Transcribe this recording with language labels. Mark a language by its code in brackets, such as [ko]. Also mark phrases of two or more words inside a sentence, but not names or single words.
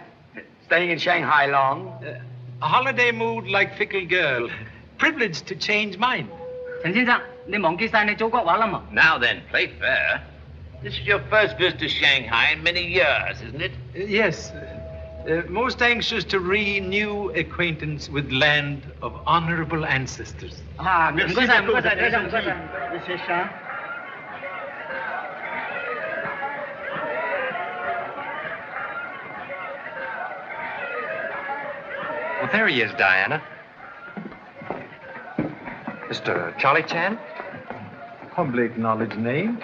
[en] Staying in Shanghai long? A holiday mood like fickle girl. Privileged to change mind. [yue] Chen 先生，你忘記晒你祖國話啦嘛？ [en] Now then, play fair. This is your first visit to Shanghai in many years, isn't it? Yes. Most anxious to renew acquaintance with land of honorable ancestors. [yue] 啊，唔該晒，唔該晒，唔該晒，唔該晒。謝謝。 [en] Well, there he is, Diana. Mr. Charlie Chan? Humbly acknowledged name.